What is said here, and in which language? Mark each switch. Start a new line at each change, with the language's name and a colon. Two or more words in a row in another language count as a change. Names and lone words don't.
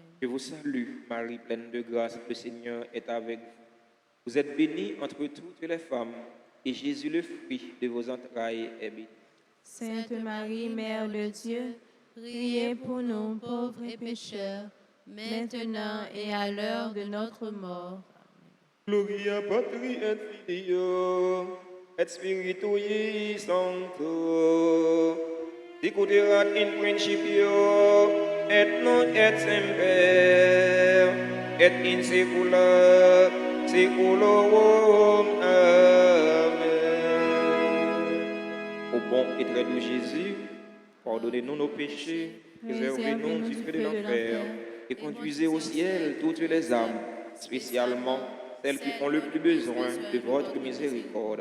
French: Je vous salue, Marie pleine de grâce, le Seigneur est avec vous. Vous êtes bénie entre toutes les femmes, et Jésus, le fruit de vos entrailles, est béni. Sainte Marie, Mère de Dieu, priez pour nous pauvres et pécheurs, maintenant et à l'heure de notre mort.
Latin: Gloria Patri et Filio et Spiritui Sancto, sicuterat in principio et nunc et semper et in saecula saeculorum. Amen.
French: Au bon et très doux Jésus, pardonnez-nous nos péchés, préservez-nous du feu de l'enfer et conduisez au ciel toutes les âmes, spécialement celles qui ont le plus besoin de votre miséricorde.